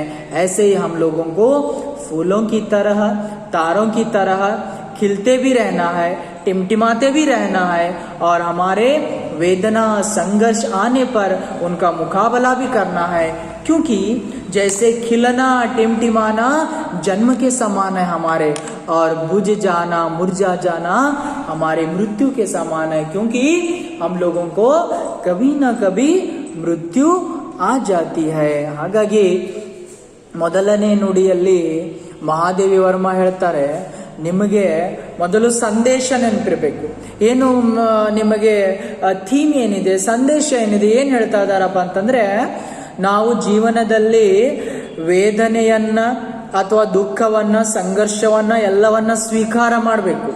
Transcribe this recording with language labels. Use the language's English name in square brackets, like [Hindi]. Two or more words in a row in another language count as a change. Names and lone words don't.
[Hindi] ऐसे ही हम लोगों को फूलों की तरह, तारों की तरह खिलते भी रहना है, टिमटिमाते भी रहना है, और हमारे वेदना संघर्ष आने पर उनका मुकाबला भी करना है। क्योंकि जैसे खिलना टिमटिमाना जन्म के समान है हमारे, और बुझ जाना मुरझा जाना हमारे मृत्यु के समान है, क्योंकि हम लोगों को कभी ना कभी मृत्यु आ जाती है। [Kannada] ಹಾಗಾಗಿ ಮೊದಲನೇ ನುಡಿಯಲ್ಲಿ ಮಹಾದೇವಿ ವರ್ಮ ಹೇಳ್ತಾರೆ, ನಿಮಗೆ ಮೊದಲು ಸಂದೇಶ ನೆನಪಿರ್ಬೇಕು. ಏನು ನಿಮಗೆ ಥೀಮ್ ಏನಿದೆ, ಸಂದೇಶ ಏನಿದೆ, ಏನ್ ಹೇಳ್ತಾ ಇದ್ದಾರಪ್ಪ ಅಂತಂದ್ರೆ, ನಾವು ಜೀವನದಲ್ಲಿ ವೇದನೆಯನ್ನ ಅಥವಾ ದುಃಖವನ್ನ, ಸಂಘರ್ಷವನ್ನ ಎಲ್ಲವನ್ನ ಸ್ವೀಕಾರ ಮಾಡಬೇಕು.